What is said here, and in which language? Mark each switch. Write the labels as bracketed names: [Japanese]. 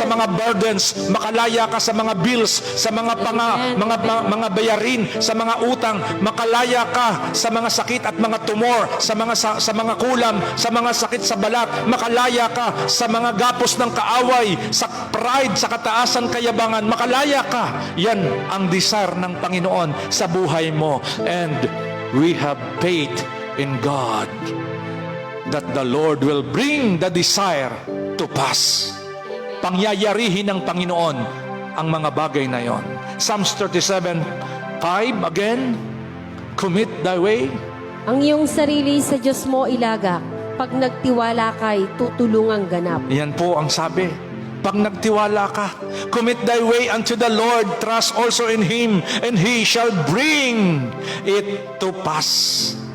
[Filipino] sa mga burdens, makalaya ka sa mga bills, sa mga mga bayarin, sa mga utang, makalaya ka sa mga sakit at mga tumor, sa mga kulam, sa mga sakit sa balat, makalaya ka sa mga gapos ng kaaway, sa pride, sa kataasan kayabangan, makalaya ka. Yan ang desire ng Panginoon sa buhay mo. [English] And we have faith in God that the Lord will bring the desire to pass. [Filipino] Pangyayarihin ng Panginoon ang mga bagay na yon. [English] Psalms 37:5 again, commit thy way. [Filipino] Ang iyong sarili sa Diyos mo ilagak pag nagtiwala kay tutulungang ganap. Yan po ang sabi. Pag nagtiwala ka, [English] commit thy way unto the Lord, trust also in Him, and He shall bring it to pass.